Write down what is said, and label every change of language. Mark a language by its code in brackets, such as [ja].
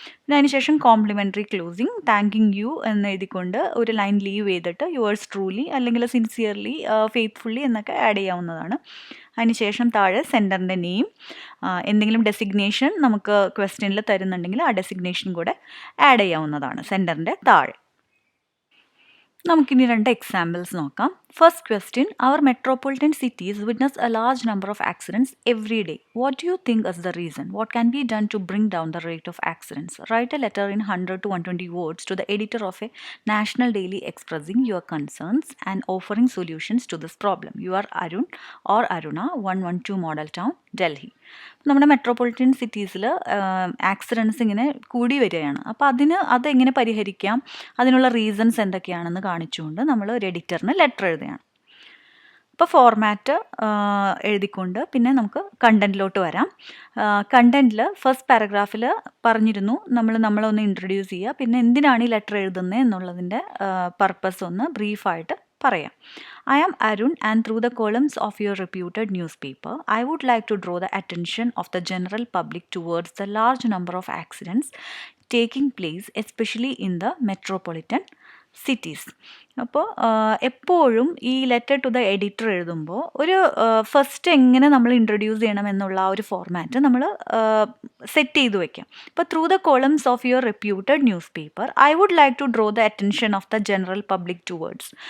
[ml] പിന്നെ അതിനുശേഷം complimentary closing, thanking U എന്ന് എഴുതിക്കൊണ്ട് ഒരു ലൈൻ ലീവ് ചെയ്തിട്ട് യുവേഴ്സ് ട്രൂലി അല്ലെങ്കിൽ സിൻസിയർലി, ഫെയ്ത്ത്ഫുള്ളി എന്നൊക്കെ ആഡ് ചെയ്യാവുന്നതാണ്. അതിനുശേഷം താഴെ സെൻഡറിൻ്റെ നെയിം, എന്തെങ്കിലും ഡെസിഗ്നേഷൻ നമുക്ക് ക്വസ്റ്റ്യനിൽ തരുന്നുണ്ടെങ്കിൽ ആ ഡെസിഗ്നേഷൻ കൂടെ ആഡ് ചെയ്യാവുന്നതാണ് സെൻഡറിൻ്റെ താഴെ. നമുക്കിനി 2 എക്സാമ്പിൾസ് നോക്കാം. [en] First question, our metropolitan cities witness a large number of accidents every day. What do you think is the reason? What can be done to bring down the rate of accidents? Write a letter in 100 to 120 words to the editor of a national daily expressing your concerns and offering solutions to this problem. You are Arun or Aruna, 112 Model Town, Delhi. [ml] നമ്മുടെ metropolitan സിറ്റീസിൽ accidents ഇങ്ങനെ കൂടി വരികയാണ്. അപ്പോൾ അതെങ്ങനെ പരിഹരിക്കാം, അതിനുള്ള reasons എന്തൊക്കെയാണെന്ന് കാണിച്ചുകൊണ്ട് നമ്മൾ ഒരു എഡിറ്ററിന് ലെറ്റർ എഴുതുകയാണ്. അപ്പോൾ ഫോർമാറ്റ് എഴുതിക്കൊണ്ട് പിന്നെ നമുക്ക് കണ്ടൻറ്റിലോട്ട് വരാം. കണ്ടൻറ്റിൽ ഫസ്റ്റ് പാരഗ്രാഫിൽ പറഞ്ഞിരുന്നു നമ്മളൊന്ന് ഇൻട്രൊഡ്യൂസ് ചെയ്യുക, പിന്നെ എന്തിനാണ് ഈ ലെറ്റർ എഴുതുന്നത് എന്നുള്ളതിൻ്റെ പർപ്പസ് ഒന്ന് ബ്രീഫായിട്ട് പറയാം. [en] I am Arun, and through the columns of your reputed newspaper, I would like to draw the attention of the general public towards the large number of accidents taking place, especially in the metropolitan cities. [ml] അപ്പോൾ എപ്പോഴും ഈ letter to the editor എഴുതുമ്പോൾ ഒരു first എങ്ങനെ നമ്മൾ introduce ചെയ്യണം എന്നുള്ള ആ ഒരു ഫോർമാറ്റ് നമ്മൾ സെറ്റ് ചെയ്ത് വയ്ക്കാം. [en] ഇപ്പോൾ through the columns of your reputed newspaper I would like to draw the attention of the general public towards.